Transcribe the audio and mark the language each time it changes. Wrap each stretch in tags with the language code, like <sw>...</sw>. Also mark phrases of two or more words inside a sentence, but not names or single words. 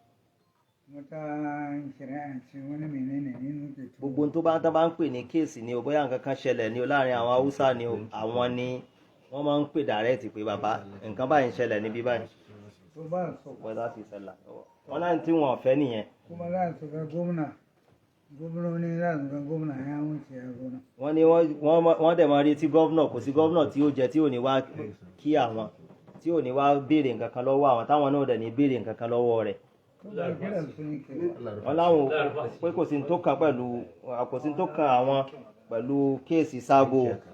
<yo>gbogbo tó bá ń pè ní kéèsì ni o bóyá nǹkan kan ṣẹlẹ̀ ni o láàrin àwọn Haúsá ni o àwọn ni wọ́n máa ń pè direct pé bàbá nǹkan báyìí ń ṣẹlẹ̀ níbí báyìí. wọ́n náà tí wọ́n fẹ́ nìyẹn.</yo> <ha>gómìnà za su ga gómìnà ya wuce ya zo nan.</ha> <yo>wọ́n ní wọ́n dẹ̀ máa retí gómìnà kò sí gómìnà tí ó jẹ́ tí ò ní wá kí àwọn tí ò ní wá béèrè nǹkan kan lọ́wọ́ àwọn táwọn náà dẹ̀ ní béèrè nǹkan kan lọ́wọ́ rẹ̀. wọ́n láwọn pé kò sí tó kan àwọn pẹ̀lú kéèsì sábò.</yo>